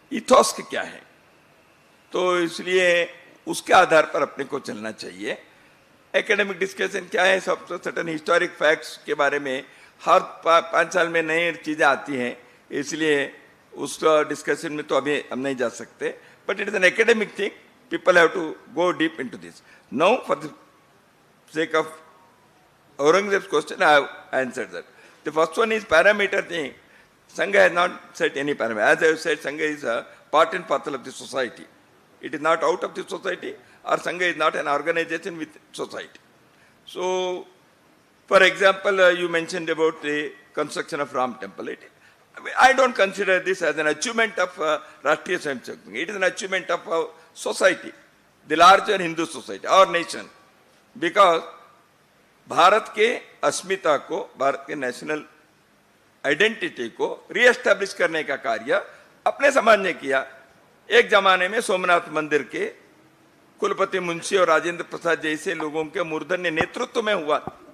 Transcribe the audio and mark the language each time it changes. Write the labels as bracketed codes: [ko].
[hi] Ethos क्या है, तो इसलिए उसके आधार पर अपने को चलना चाहिए. एकेडमिक डिस्कशन क्या है, सब सर्टेन हिस्टोरिक फैक्ट्स के बारे में हर 5 साल में नई चीज़ें आती हैं, इसलिए उस डिस्कशन में तो अभी हम नहीं जा सकते. [en] But it is an academic thing. People have to go deep into this. Now, for the sake of Aurangzeb's question, I have answered that. The first one is parameter thing. Sangha has not set any parameter. As I have said, Sangha is a part and parcel of the society. It is not out of the society, or Sangha is not an organization with society. So, for example, you mentioned about the construction of Ram Temple. I don't consider this as an achievement of Rashtriya Swayamsevak Sangh. It is an achievement of society, the larger Hindu society, our nation. [hi] Because Bharat के अस्मिता को, भारत के national identity को re-establish करने का कार्य अपने समाज ने किया. एक जमाने में सोमनाथ मंदिर के कुलपति मुंशी और राजेंद्र प्रसाद जैसे लोगों के मूर्धन्य नेतृत्व में हुआ.